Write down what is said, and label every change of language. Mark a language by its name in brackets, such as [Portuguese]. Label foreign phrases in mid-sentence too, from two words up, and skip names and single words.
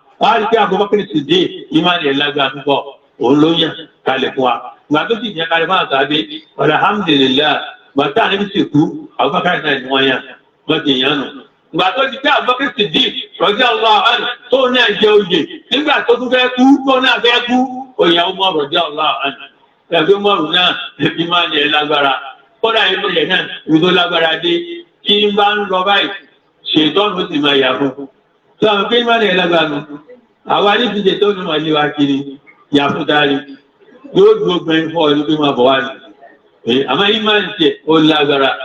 [Yoruba] Wọ́n á rí pé Abubakar Siddiq, ìmánì ẹ̀ lágbára púpọ̀, òun ló yàn kalẹ̀ fún wa. Ìgbà tó sì yàn kalẹ̀ fún àwọn sàábé, alhamdulillah, ìgbà tí Ànábì sì kú, Abubakar náà ni wọ́n yàn, wọ́n ti yàn nù. Ìgbà tó di pé Abubakar Siddiq, [Arabic] رضي الله عنه, [Yoruba] tó náà jẹ oyè, nígbà tó tún fẹ́ kú, tó náà fẹ́ kú, ó yàn Umar [Arabic] رضي الله عنه. [Yoruba] Ẹgbẹ́ Umar náà, ìmánì ẹ̀ lágbára. Kódà inú rẹ̀ náà, ibi tó lágbára dé, tí ń bá ń lọ báyìí, ṣètọ́nù ó sì máa yà fún un. Tó àwọn pé ìmánì ẹ̀ lágbára nù. Àwa ní ti ṣètọ́nù máa lé wa kiri, yà fún dárí. Yóò dúró gbẹ̀yìn fún ọ ní pé máa bọ̀ wá ní. Ẹ, àmọ́ ìmánì tiẹ̀, ó lágbára.